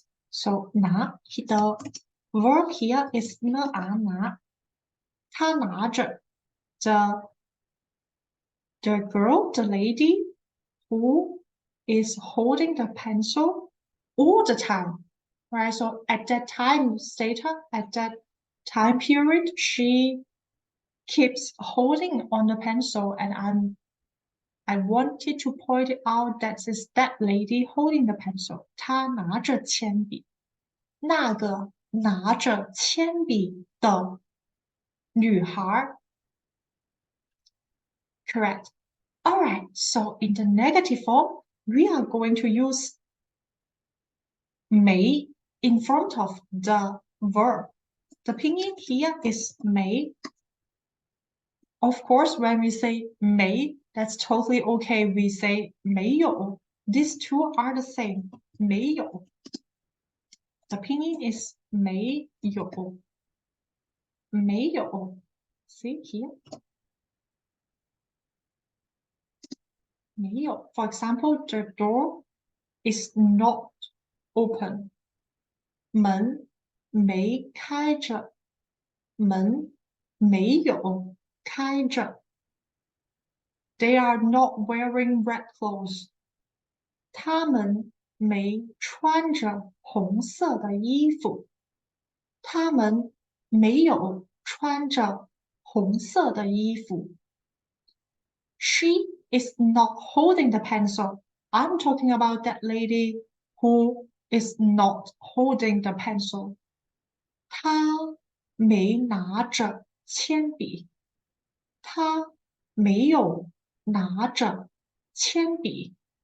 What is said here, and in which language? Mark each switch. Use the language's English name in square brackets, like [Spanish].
[English] So 拿 the verb here is [Chinese] 拿他拿着 [English] the girl, the lady who is holding the pencil all the time, right? So at that time status, at that time period, she keeps holding on the pencil, and I wanted to point it out that is that lady holding the pencil. [Chinese] 她拿着铅笔，那个拿着铅笔的女孩。 [English] Correct. All right. So in the negative form, we are going to use 没 in front of the verb. The pinyin here is 没.Of course, when we say 没, that's totally okay. We say 没有.These two are the same. 没有. The pinyin is 没有. 没有.See here? [Chinese] 没有. [English] For example, the door is not open. [Chinese] 门没开着。门没有开着。 [English] They are not wearing red clothes. [Chinese] 他们没穿着红色的衣服。他们没有穿着红色的衣服。 [English] She is not holding the pencil. I'm talking about that lady who is not holding the pencil. [Chinese] 她没拿着铅笔。她没有拿着铅笔。